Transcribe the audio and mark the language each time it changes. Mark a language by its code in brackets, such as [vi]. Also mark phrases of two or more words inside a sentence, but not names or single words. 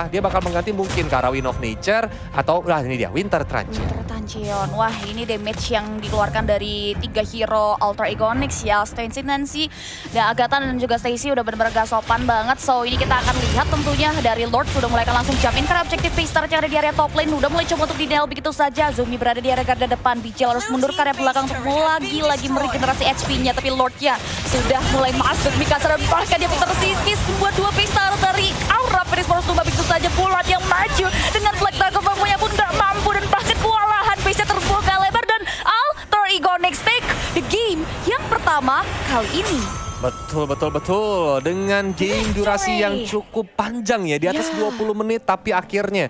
[id] Dia bakal mengganti mungkin ke arah Wind of Nature atau ini dia Winter Truncheon. Winter Truncheon. Wah, ini damage yang dikeluarkan dari 3 hero Ultra Igonix ya. Fancy Nancy, dan Agatha dan juga Stacy udah benar-benar gak sopan banget. So ini kita akan lihat tentunya dari Lord sudah mulai akan langsung [en] jump in [id] karena objektif P-Star yang ada di area [en] top lane [id] udah mulai coba untuk di-nail begitu saja. Zumi berada di area garda depan, Bijal harus mundur ke area belakang untuk lagi-lagi meregenerasi HP-nya. Tapi Lord-nya sudah mulai masuk. Mikasa dan bahkan dia tersikis membuat 2 P-Star dari Aura Phoenix harus tumbang begitu saja. Bulat yang maju dengan Black Dragon Form-nya pun gak mampu dan bahkan kewalahan. Base-nya terbuka lebar dan Ultra Igonix [en] take the game [id] yang pertama kali ini. Betul. Dengan game durasi yang cukup panjang ya, di atas 20 menit, tapi akhirnya